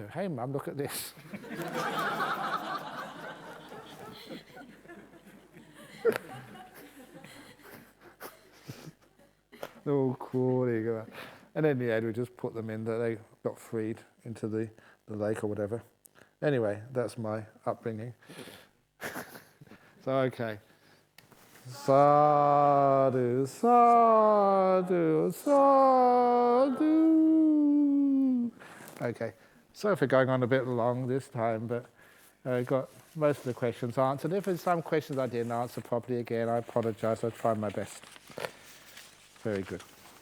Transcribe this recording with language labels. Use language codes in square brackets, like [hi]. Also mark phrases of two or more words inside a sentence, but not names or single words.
[en] Hey, Mum, look at this. They're all crawling. And in the end, we just put them in, that they got freed into the lake or whatever. Anyway, that's my upbringing. So, [pi] okay. Sadhu, sadhu, sadhu. [en] Okay, sorry for going on a bit long this time, but I got most of the questions answered. If there's some questions I didn't answer properly again, I apologize. I'll try my best. Very good.